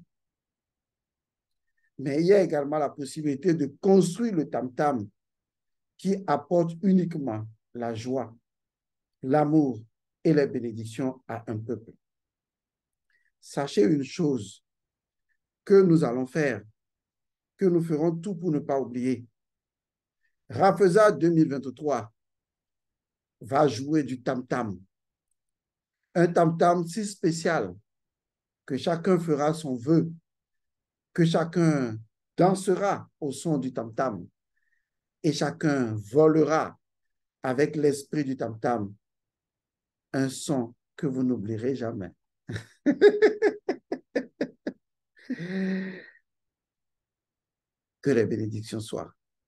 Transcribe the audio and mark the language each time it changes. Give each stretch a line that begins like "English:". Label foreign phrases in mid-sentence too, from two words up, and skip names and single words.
French: Mais il y a également la possibilité de construire le tam-tam qui apporte uniquement la joie, l'amour et les bénédictions à un peuple. Sachez une chose que nous allons faire, que nous ferons tout pour ne pas oublier. Rafeza 2023 va jouer du tam-tam. Un tam-tam si spécial que chacun fera son vœu, que chacun dansera au son du tam-tam et chacun volera avec l'esprit du tam-tam un son que vous n'oublierez jamais. Que les bénédictions soient